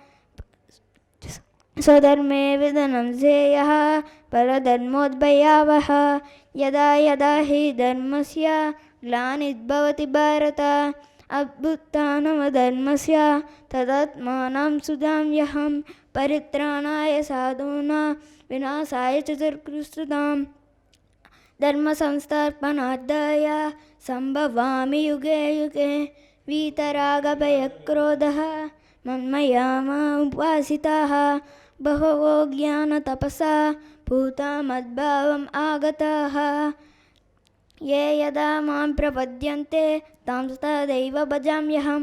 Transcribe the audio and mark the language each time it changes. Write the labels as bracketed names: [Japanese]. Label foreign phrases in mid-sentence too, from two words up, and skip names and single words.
[Sanskrit] స్వధర్మే విధనం శ్రేయః పరధర్మోద్భయావహ. యదా యదా హి ధర్మస్య గ్లానిర్భవతి భారత అభ్యుత్థానమధర్మస్య తదాత్మానం సుధామ్యహం. పరిత్రాణాయ సాధూనాం వినాశాయ చ దుష్కృతాం. ధర్మ సంస్థాపనార్థాయ సంభవామి యుగే యుగే. వీతరాగభయక్రోధః మన్మయా ఉపాసితాః. బహవో జ్ఞానతపసా భూతా మద్భావం ఆగతాః. ఏ యదా మాం ప్రపద్యంతే తాం తదైవ భజామ్యహం.